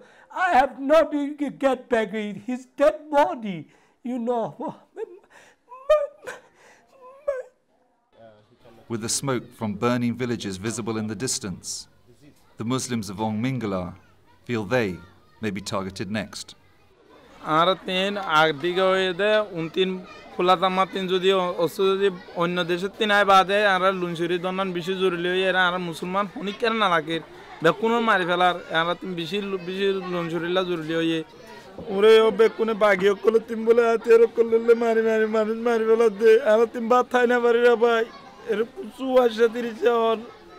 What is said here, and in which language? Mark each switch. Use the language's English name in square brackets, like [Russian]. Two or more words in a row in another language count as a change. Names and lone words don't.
[English] I have not get back his dead body, you know. With the smoke from burning villages visible in the distance, the Muslims of Ong Mingla feel they may be targeted next. [Rohingya] Kulatamatin jodi osudi onno deshe tinai bade ara lunshuri donan bishi zurili era ara musulman honi kerna lakir bekuno mari felar ara tim bishi lunshuri la zurili oye ure o bekune bagio kolo tim bole atero kolo le mari fela de ara tim bat thaina bari ra bai er kusu asha diri chor